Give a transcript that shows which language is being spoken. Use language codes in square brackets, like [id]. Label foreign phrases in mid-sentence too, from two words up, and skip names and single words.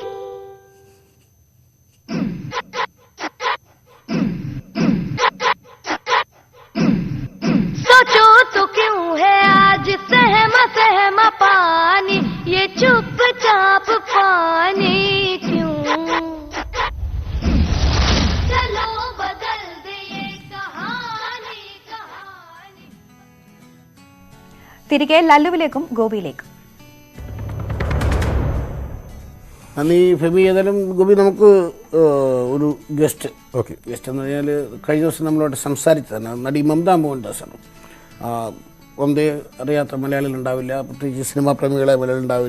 [hi] सोचो तो क्यों है आज सहम सहम पानी ये चुपचाप पानी क्यों. चलो बदल दे ये कहानी कहानी. [ml] തിരികെ ലല്ലുവിലേക്കും ഗോപിയിലേക്കും. അന്ന് ഈ ഫെബി ഏതായാലും ഗോപി നമുക്ക് ഒരു ഗസ്റ്റ് എന്ന് പറഞ്ഞാൽ കഴിഞ്ഞ ദിവസം നമ്മളോട് സംസാരിച്ചതാണ് നടി മമത മോഹൻദാസാണ്. മമതയെ അറിയാത്ത മലയാളികൾ ഉണ്ടാവില്ല, പ്രത്യേകിച്ച് സിനിമാ പ്രേമികളെ മലയാളികൾ ഉണ്ടാവില്ല.